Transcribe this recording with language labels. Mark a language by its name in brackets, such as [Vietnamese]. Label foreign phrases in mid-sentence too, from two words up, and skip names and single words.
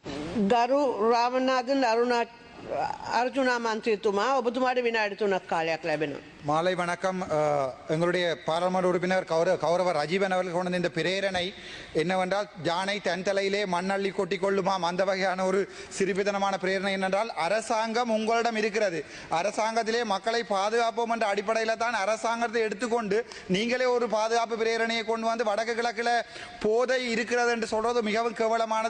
[Sinhala] ගරු රාමනාදන් අර්ජුනා මන්ත්‍රීතුමා ඔබතුමාට විනාඩි 3ක් කාලයක් ලැබෙනවා. [Tamil] மாலை வணக்கம். எங்களுடைய பாராளுமன்ற உறுப்பினர் கௌரவ ரஜீவன் அவர்கள் கொண்ட இந்த பிரேரணை என்னவென்றால் யானை தன் தலையிலே மண்ணள்ளி கொட்டி கொள்ளுமாம் அந்த வகையான ஒரு சிறுபிதனமான பிரேரணை என்னென்றால் அரசாங்கம் உங்களிடம் இருக்கிறது. அரசாங்கத்திலே மக்களை பாதுகாப்போம் என்ற அடிப்படையில் தான் அரசாங்கத்தை எடுத்துக்கொண்டு நீங்களே ஒரு பாதுகாப்பு பிரேரணையை கொண்டு வந்து வடக்கு கிழக்கில் போதை இருக்கிறது என்று சொல்வது மிகவும் கேவலமானது.